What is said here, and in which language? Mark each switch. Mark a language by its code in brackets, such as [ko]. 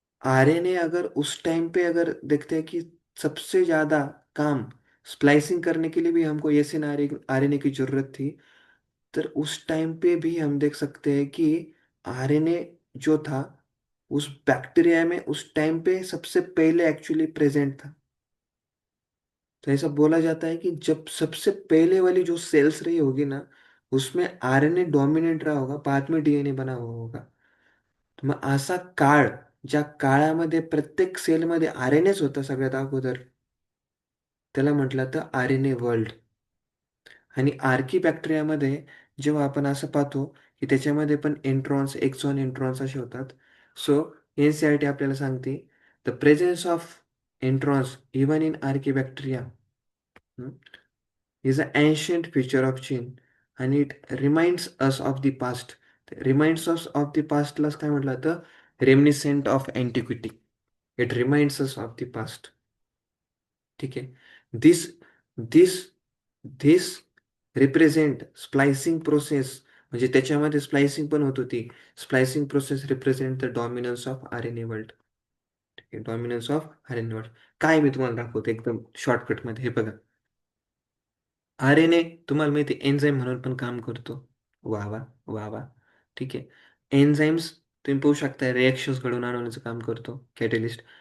[hi] RNA अगर उस time पे अगर देखते हैं कि सबसे ज्यादा काम स्प्लाइसिंग करने के लिए भी हमको एसिन आरएनए की जरूरत थी, तर उस टाइम पे भी हम देख सकते हैं कि आरएनए जो था उस बैक्टीरिया में उस टाइम पे सबसे पहले एक्चुअली प्रेजेंट था। तो ऐसा बोला जाता है कि जब सबसे पहले वाली जो सेल्स रही होगी ना, उसमें आरएनए डॉमिनेट रहा होगा, बाद में डीएनए बना हुआ होगा। [mr] तर मग असा काळ, ज्या काळामध्ये प्रत्येक सेलमध्ये आरएनएच होता सगळ्यात अगोदर, त्याला म्हटलं तर आरएनए वर्ल्ड. आणि आर्की बॅक्टेरियामध्ये जेव्हा आपण असं पाहतो की त्याच्यामध्ये पण इंट्रॉन्स, एक्सॉन, इंट्रॉन्स असे होतात. सो एनसीईआरटी आपल्याला सांगते [en] The presence of introns even in archaebacteria is an ancient feature of gene and it reminds us of the past. Reminds us of the past [mr] ला काय म्हटलं तर [en] Reminiscent of antiquity. It reminds us of the past. [mr] ठीक आहे. [en] this this this represent splicing process, [mr] म्हणजे त्याच्यामध्ये splicing पण होत होती. [en] Splicing process represent the dominance of R N A world. [mr] Dominance of R N a world काय मी तुम्हाला दाखवतो एकदम शॉर्टकटमध्ये. हे बघा, आर एन ए तुम्हाला माहिती एन्झाईम म्हणून पण काम करतो. वा वा वा वा. ठीक आहे. एन्झाईम्स तुम्ही पाहू शकता रिॲक्शन्स घडवून आणण्याचं काम करतो कॅटलिस्ट.